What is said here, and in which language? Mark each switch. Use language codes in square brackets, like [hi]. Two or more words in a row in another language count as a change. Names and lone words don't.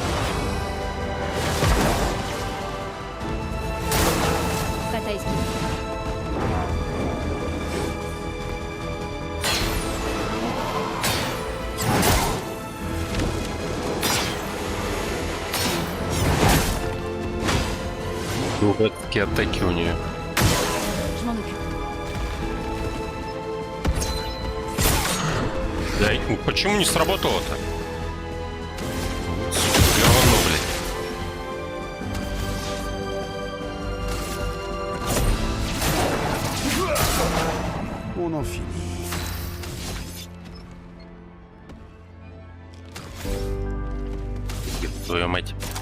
[fr] Prête à esquiver. [ru] Дурацкие атаки у нее. [fr] Je m'en occupe. [ru] Да, ну почему не сработало-то? Говно, блядь. [fr] On en finit. [ru] Твою мать.